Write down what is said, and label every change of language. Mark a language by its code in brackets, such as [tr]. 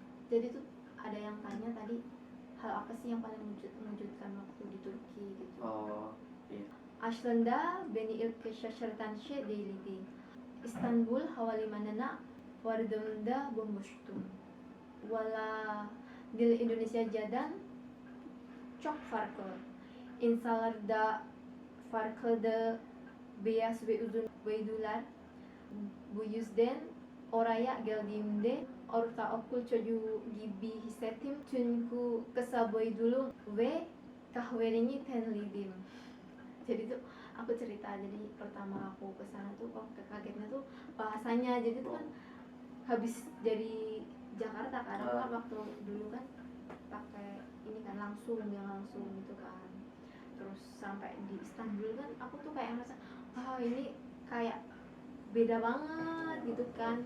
[id] Jadi tuh ada yang tanya tadi hal apa sih yang paling mengejutkan waktu di Turki gitu. Iya. [tr] Aslında beni ilk şaşırtan şey değildi. İstanbul havalimanına vardığımda bomboştum. Valla dil Indonesia'dan çok farklı. İnsanlar da farklıydı. Beyaz ve uzun boylular. Bu yüzden oraya geldiğimde ortaokul çocuğu gibi hissettim. Çünkü kısa boylu ve kahverengi tenliydim. [id] Jadi tuh aku cerita, jadi pertama aku kesana tuh kagetnya tuh bahasanya. Jadi tuh kan habis dari Jakarta kan, aku kan waktu dulu kan pakai ini kan langsung gitu kan. Terus sampai di Istanbul kan aku tuh kayak ngerasa ini kayak beda banget gitu kan.